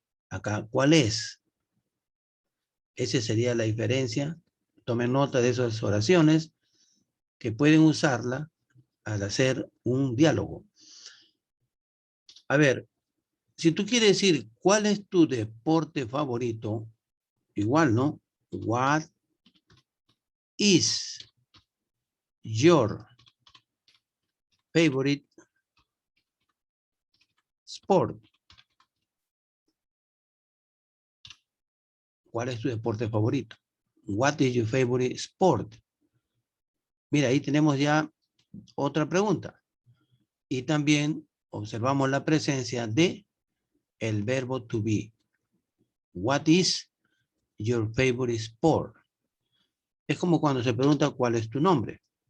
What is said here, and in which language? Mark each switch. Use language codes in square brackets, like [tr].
[es] Acá, ¿cuál es? Esa sería la diferencia. Tomen nota de esas oraciones que pueden usarla al hacer un diálogo. A ver, si tú quieres decir cuál es tu deporte favorito, igual, ¿no? [en] What is your favorite sport? [es] ¿Cuál es tu deporte favorito? [en] What is your favorite sport? [es] Mira, ahí tenemos ya otra pregunta. Y también observamos la presencia de el verbo to be. [en] What is your favorite sport? [es] Es como cuando se pregunta cuál es tu nombre.